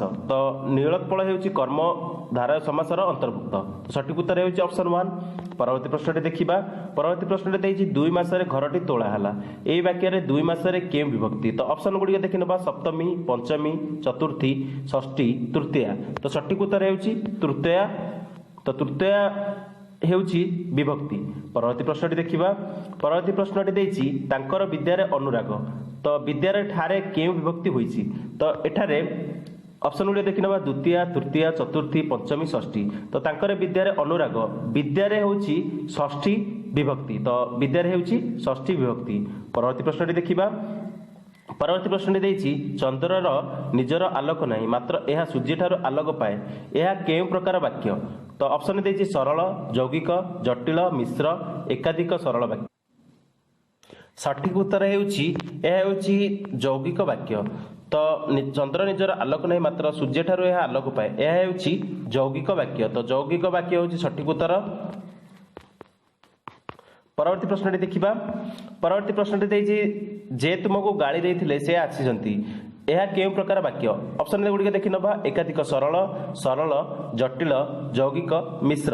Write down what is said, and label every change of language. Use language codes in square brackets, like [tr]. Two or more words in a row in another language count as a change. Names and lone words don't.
[or] ତ ନୀଳୋତ୍ପଳ ହେଉଛି କର୍ମଧାରୟ ସମାସର ଅନ୍ତର୍ଭୁକ୍ତ। ତ ସଠିକ ଉତ୍ତର ହେଉଛି ଅପସନ 1। ପରବର୍ତ୍ତୀ ପ୍ରଶ୍ନଟି ଦେଖିବା। ପରବର୍ତ୍ତୀ ପ୍ରଶ୍ନଟି ଦେଇଛି ଦୁଇ ମାସରେ ଘରଟି ତୋଳା ହେଲା। ଏହି ବାକ୍ୟ ରେ ଦୁଇ ମାସରେ କେଉଁ ବିଭକ୍ତି। ତ ଅପସନ ଗୁଡ଼ି ଦେଖି ନେବା ସପ୍ତମୀ, ପଞ୍ଚମୀ, ଚତୁର୍ଥୀ, ଷଷ୍ଠୀ, ତୃତୀୟା। ତ ସଠିକ ଉତ୍ତର ହେଉଛି ତୃତୀୟା। ତ ତୃତୀୟା ହେଉଛି ବିଭକ୍ତି। ପରବର୍ତ୍ତୀ ପ୍ରଶ୍ନଟି ଦେଖିବା। ପରବର୍ତ୍ତୀ ପ୍ରଶ୍ନଟି ଦେଇଛି ତାଙ୍କର ବିଦ୍ୟାରେ ଅନୁରାଗ। ତ ବିଦ୍ୟାରେ ଠାରେ କେଉଁ ବିଭକ୍ତି ହୋଇଛି। ତ ଏଠାରେ ଅପସନ ଗୁଡ଼ି ଦେଖି ନେବା ଦ୍ୱିତୀୟ, ତୃତୀୟ, ଚତୁର୍ଥୀ, ପଞ୍ଚମୀ, ଷଷ୍ଠୀ। ତ ତାଙ୍କର ବିଦ୍ୟାରେ ଅନୁରାଗ ବିଦ୍ୟାରେ ହେଉଛି ଷଷ୍ଠୀ ବିଭକ୍ତି। ତ ବିଦ୍ୟାରେ ହେଉଛି ଷଷ୍ଠୀ ବିଭକ୍ତି। ପରବର୍ତ୍ତୀ ପ୍ରଶ୍ନଟି ଦେଖିବା। ପରବର୍ତ୍ତୀ ପ୍ରଶ୍ନଟି ଦେଇଛି ଚନ୍ଦ୍ରର ନିଜର ଆଲୋକ ନାହିଁ ମାତ୍ର ଏହା ସୂର୍ଯ୍ୟ ଠାରୁ ଆଲୋକ ପାଏ। ଏହା କେଉଁ ପ୍ରକାର ବାକ୍ୟ। ତ ଅପସନ ଦେଇଛି ସରଳ, ଯୌଗିକ, ଜଟିଳ, ମିଶ୍ର, ଏକାଧିକ ସରଳ ବାକ୍ୟ। ସଠିକ ଉତ୍ତର ହେଉଛି ଏହା ହେଉଛି ଯୌଗିକ ବାକ୍ୟ। ତ ଚନ୍ଦ୍ର ନିଜର ଆଲୋକ ନାହିଁ ମାତ୍ର ସୂର୍ଯ୍ୟ ଠାରୁ ଏହା ଆଲୋକ ପାଏ। ଏହା ହେଉଛି ଯୌଗିକ ବାକ୍ୟ। ତ ଯୌଗିକ ବାକ୍ୟ ହେଉଛି ସଠିକ ଉତ୍ତର। ପରବର୍ତ୍ତୀ ପ୍ରଶ୍ନଟି ଦେଖିବା। ପରବର୍ତ୍ତୀ ପ୍ରଶ୍ନଟି ଦେଇଛି ଯେ ତୁମକୁ ଗାଡ଼ି ଦେଇଥିଲେ ସେ ଆସିଛନ୍ତି। ଏହା କେଉଁ ପ୍ରକାର ବାକ୍ୟ। ଅପସନ ଗୁଡ଼ି ଦେଖି ନେବା ଏକାଧିକ ସରଳ, ସରଳ, ଜଟିଳ, ଯୌଗିକ, ମିଶ୍ର।